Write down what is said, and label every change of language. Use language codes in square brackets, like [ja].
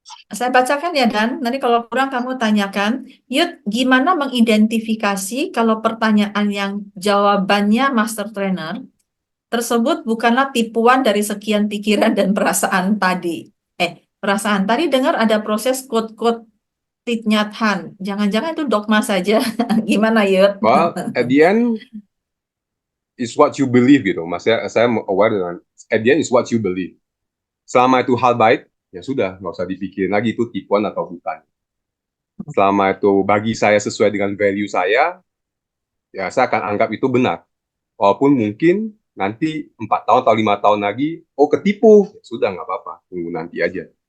[id] Saya bacakan ya Dan, nanti kalau kurang kamu tanyakan. Yud, gimana mengidentifikasi kalau pertanyaan yang jawabannya master trainer tersebut bukanlah tipuan dari sekian pikiran dan perasaan tadi. Perasaan tadi dengar ada proses quote-quote Thich Nhat Hanh. Jangan-jangan itu dogma saja. Gimana Yud? [en] Well, at the end is what you believe gitu. [id] Maksudnya saya aware dengan [en] at the end is what you believe. [id] Selama itu hal baik, ya sudah, nggak usah dipikirin lagi itu tipuan atau bukan. Selama itu bagi saya sesuai dengan value saya, ya saya akan anggap itu benar. Walaupun mungkin nanti 4 tahun atau 5 tahun lagi, oh ketipu, ya sudah nggak apa-apa, tunggu nanti aja.